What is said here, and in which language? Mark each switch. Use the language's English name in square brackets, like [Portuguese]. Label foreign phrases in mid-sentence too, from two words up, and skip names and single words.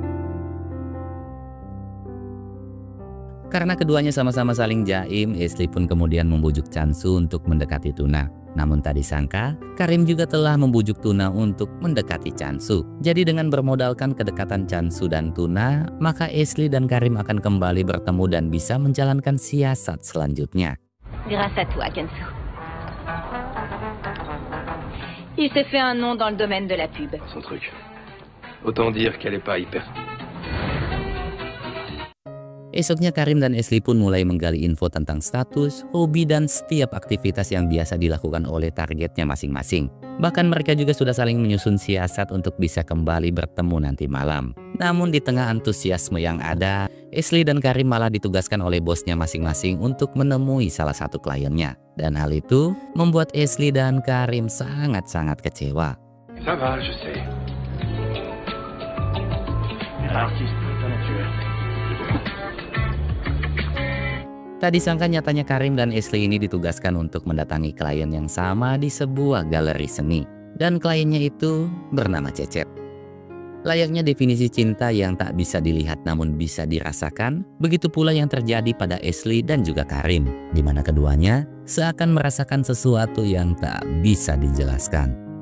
[Indonesian] Karena keduanya sama-sama saling jaim, Ashley pun kemudian membujuk Chansu untuk mendekati Tuna. Namun tak disangka, Karim juga telah membujuk Tuna untuk mendekati Chansu. Jadi dengan bermodalkan kedekatan Chansu dan Tuna, maka Ashley dan Karim akan kembali bertemu dan bisa menjalankan siasat selanjutnya. [French] Grâce à toi, Kensu. Il s'est fait un nom dans le domaine de la pub. Son truc. Autant dire qu'elle est pas hyper. [Indonesian] Esoknya Karim dan Ashley pun mulai menggali info tentang status, hobi, dan setiap aktivitas yang biasa dilakukan oleh targetnya masing-masing. Bahkan mereka juga sudah saling menyusun siasat untuk bisa kembali bertemu nanti malam. Namun di tengah antusiasme yang ada, Ashley dan Karim malah ditugaskan oleh bosnya masing-masing untuk menemui salah satu kliennya. Dan hal itu membuat Ashley dan Karim sangat-sangat kecewa. [French] Ça va, je sais. Artiste, talentueux. [Indonesian] Tak disangka nyatanya Karim dan Ashley ini ditugaskan untuk mendatangi klien yang sama di sebuah galeri seni. Dan kliennya itu bernama Cecep. Layaknya definisi cinta yang tak bisa dilihat namun bisa dirasakan, begitu pula yang terjadi pada Ashley dan juga Karim, di mana keduanya seakan merasakan sesuatu yang tak bisa dijelaskan.